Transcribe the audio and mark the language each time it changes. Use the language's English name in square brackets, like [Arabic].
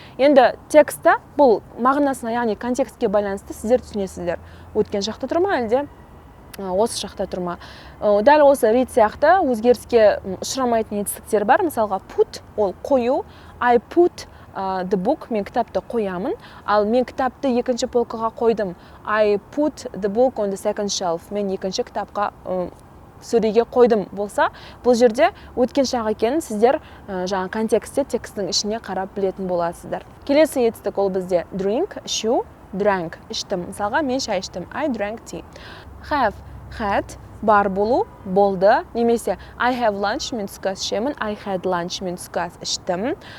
[Kazakh] Енді текстта бұл мағынасына, яғни контекстке байланысты сіздер түсінесіздер. Өткен шақта тұр ма, әлде осы шақта тұр ма? Дәл осы read сияқты өзгеріске ұшырамайтын етістіктер бар. Мысалға put, ол қою, [English] I put the book, [Kazakh] мен кітапты қоямын, ал мен кітапты екінші полкаға қойдым. [English] I put the book on the second shelf. [Kazakh] Мен екінші кітапқа сөреге қойдым болса, бұл жерде өткен шақ екенін сіздер жаңа контекстте текстің ішіне қарап білетін боласыздар. Келесі етістік ол бізде drink, ішу, drank, іштім. Мысалға мен шай іштім. [English] I drank tea. [Kazakh] Have, had, бар болу, болды, немесе [English] I have lunch, [Kazakh] мен түскі ас ішемін, [English] I had lunch, [Kazakh] мен түскі ас іштім.